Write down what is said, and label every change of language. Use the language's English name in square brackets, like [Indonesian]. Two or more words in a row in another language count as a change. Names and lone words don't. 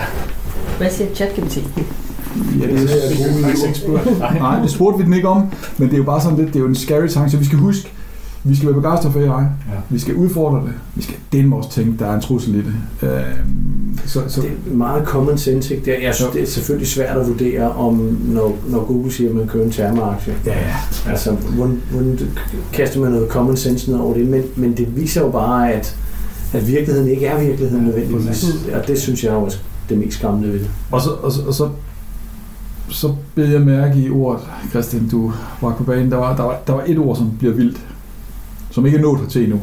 [Danish] Hvad siger ChatGPT? Ja, det er nej, det spurgte vi den ikke om, men det er jo bare sådan lidt, det er jo en scary tanke, så vi skal huske, vi skal være begejstret for AI, vi skal udfordre det, vi skal dele også tænke, der er en trussel i det. Så det er meget [English] common sense, [Danish] ikke? Det er selvfølgelig svært at vurdere, om når Google siger, at man køber en Therma-aktie. Ja. Altså, hvordan kaster man noget [English] common sense [Danish] ned over det, men det viser jo bare, at virkeligheden ikke er virkeligheden nødvendigvis, og det synes jeg er også det mest skræmmende ved det. Og så bed jeg mærke i ordet, Christian, du var på banen, der var et ord, som bliver vildt, som ikke er nået til endnu.